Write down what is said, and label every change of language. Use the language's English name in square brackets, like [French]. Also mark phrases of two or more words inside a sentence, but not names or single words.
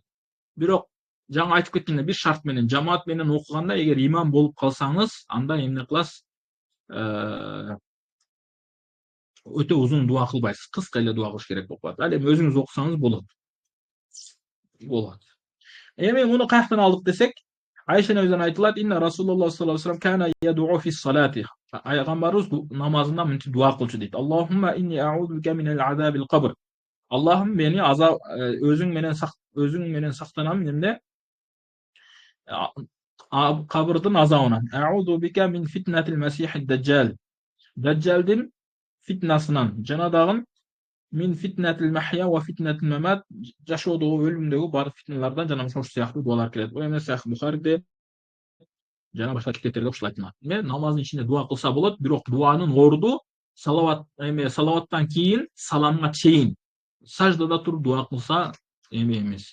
[Kyrgyz] Бирок жаңа айтып кеткендей, бир шарт менен, жамаат менен окуганда эгер имам болуп калсаңыз, анда эмне кыласыз? Өтө узун дуа кылбайсыз, кыска эле дуа кылыш керек болуп калат. Ал эми өзүңүз окусаңыз болот. Эми муну каяктан алдык десек, Айша энебизден айтылат, [Arabic] إن رسول الله صلى الله عليه وسلم كان يدعو في صلاته. [Kyrgyz] Пайгамбарыбыз намазында мынтип дуа кылчу дейт. [Arabic] اللهم إني أعوذ بك من عذاب القبر. [Kyrgyz] Аллахым мени азап өзүң менен сактанам эмне? Кабырдын азабынан. [Arabic] أعوذ بك من فتنة المسيح الدجال. [Kyrgyz] Даджалдын фитнасынан жана дагы [Arabic] من فتنة المحيا وفتنة الممات, [Kyrgyz] жашоодогу өлүмдөгү баардык фитналардан жана ошол сыяктуу дуалар келет. Бул эми Сахих Бухариде жана башка китептерде ушул айтылат. Намаздын ичинде дуа кылса болот, бирок дуанын орду салаваттан кийин саламга чейин саждада туруп дуа кылса эмес.